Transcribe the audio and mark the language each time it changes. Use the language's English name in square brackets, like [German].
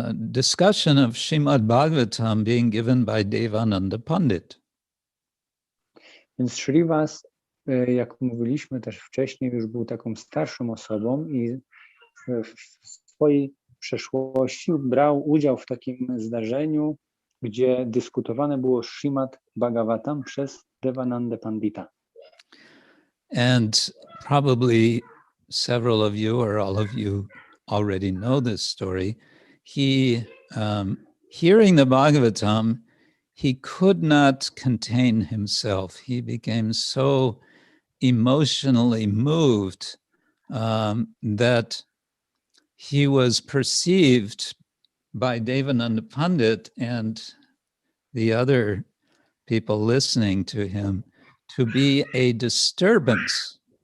[English] discussion of Srimad Bhagavatam being given by Devananda Pandit. [Polish] Więc Srivas, jak mówiliśmy też wcześniej, już był taką starszą osobą i w swojej przeszłości brał udział w takim zdarzeniu, gdzie dyskutowane było Srimad Bhagavatam przez Devananda Pandita. [English] And probably several of you or all of you already know this story. He, hearing the Bhagavatam, he could not contain himself. He became so emotionally moved that he was perceived by Devananda Pandit and the other people listening to him to be a disturbance.